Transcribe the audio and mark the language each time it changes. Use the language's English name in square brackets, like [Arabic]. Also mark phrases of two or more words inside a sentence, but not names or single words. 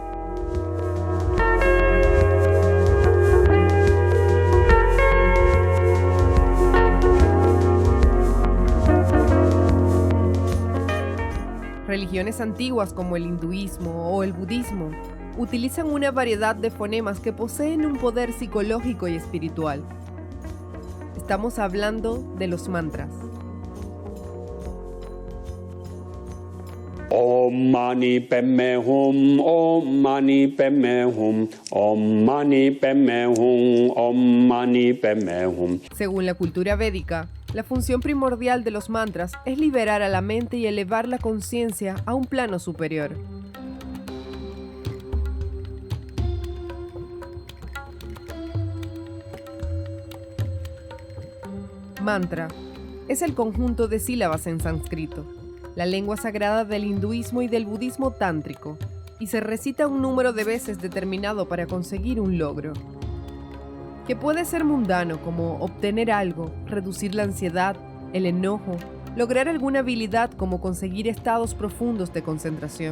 [Spanish] Religiones antiguas como el hinduismo o el budismo utilizan una variedad de fonemas que poseen un poder psicológico y espiritual. Estamos hablando de los mantras. [Sanskrit] Om Mani Padme Hum, Om Mani Padme Hum, Om Mani Padme Hum, Om Mani Padme Hum. [Spanish] Según la cultura védica, la función primordial de los mantras es liberar a la mente y elevar la conciencia a un plano superior. Mantra es el conjunto de sílabas en sánscrito, la lengua sagrada del hinduismo y del budismo tántrico, y se recita un número de veces determinado para conseguir un logro, que puede ser mundano como obtener algo, reducir la ansiedad, el enojo, lograr alguna habilidad como conseguir estados profundos de concentración.